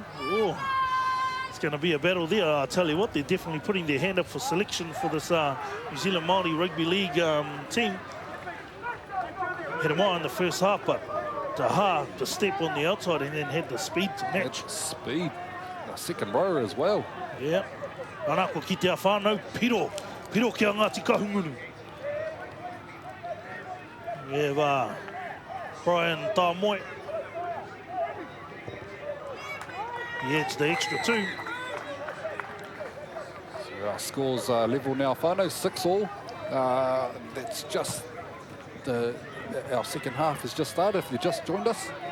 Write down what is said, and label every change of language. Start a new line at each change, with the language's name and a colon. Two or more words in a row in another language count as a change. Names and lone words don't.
English: Oh, it's going to be a battle there. I'll tell you what, they're definitely putting their hand up for selection for this New Zealand Māori Rugby League team. Had him on in the first half, but Daha, the step on the outside, and then had the speed to match. Speed. The second rower as well. Yeah.
Māori: Anako ki te whānau, piro kia Ngāti Kahungunu.
English: We have Brian Tāmoe. Yeah, it's the extra two. So our scores are level now, whānau, 6-all. That's just our second half has just started, if you just joined us.